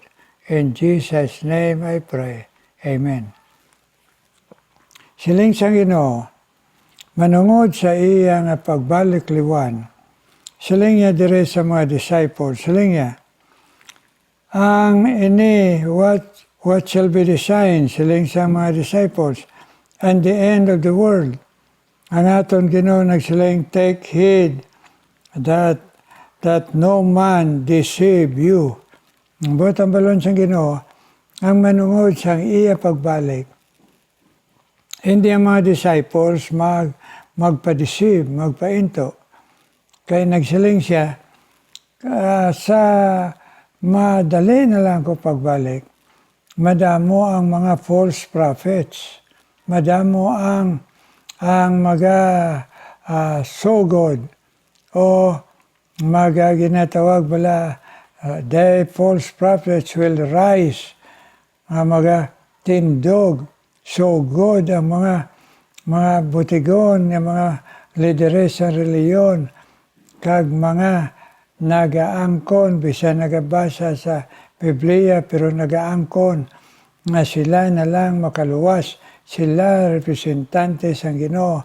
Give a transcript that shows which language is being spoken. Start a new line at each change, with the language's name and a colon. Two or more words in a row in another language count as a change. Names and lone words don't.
English: In Jesus' name I pray. Amen.
Hiligaynon: Siling sang Ginoo, manungod sa iya nga pagbalik liwan, siling niya dire sa mga disciples, siling niya, ang ini,
English: what shall be the sign,
Hiligaynon: siling sa mga disciples,
English: and the end of the world.
Hiligaynon: Ang aton Ginoo nagsiling,
English: take heed that no man deceive you.
Hiligaynon: Ang butang balon sa Ginoo, ang manungod sa iya pagbalik. Hindi ang mga disciples magpa-deceive, magpainto. Kaya nagsiling siya, sa madali na lang ko pagbalik, madamo ang mga false prophets, madamo ang mga sogod o mga ginatawag bala,
English: the false prophets will rise,
Hiligaynon: mga tindog, sogod ang mga butigon, ang mga lideres sa reliyon, kag mga nagaangkon, bisan nagabasa sa Biblia, pero nagaangkon nga sila na lang makaluwas, sila representante sa Ginoo.